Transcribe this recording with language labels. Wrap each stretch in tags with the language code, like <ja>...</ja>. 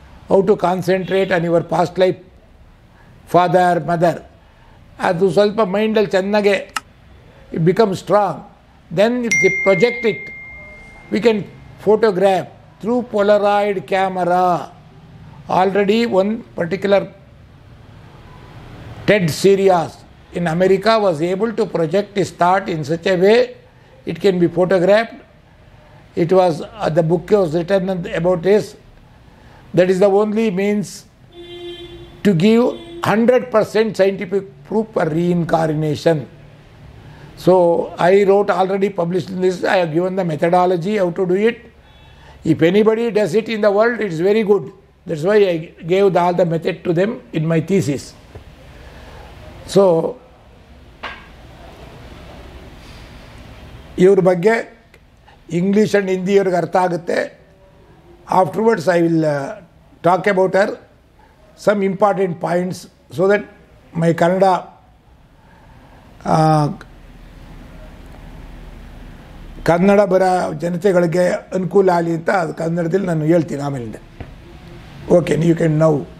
<en>How to concentrate on your past life father mother.</en> <kn>ಅದು ಸ್ವಲ್ಪ ಮೈಂಡಲ್ಲಿ ಚೆನ್ನಾಗೆ</kn> <en>It become strong. Then if the project it we can photograph through polaroid camera. Already one particular TED series in America was able to project his thought in such a way it can be photographed. It was the book was written about this. That is the only means to give 100% scientific proof for reincarnation. So I wrote, already published this. I have given the methodology how to do it. If anybody does it in the world, it's very good. That's why I gave all the method to them in my thesis.</en> <kn>So ಇವ್ರ ಬಗ್ಗೆ English and Hindi ಇವ್ರಿಗೆ ಅರ್ಥ ಆಗುತ್ತೆ.</kn> <en>afterwards I will talk about her some important points so that my</en> <kn>Kannada Kannada ಬರೋ ಜನತೆಗಳಿಗೆ ಅನುಕೂಲ ಆಗಲಿ ಅಂತ ಅದು ಕನ್ನಡದಲ್ಲಿ ನಾನು ಹೇಳ್ತೀನಿ ಆಮೇಲಿಂದ.</kn> <en>okay, you can now</en>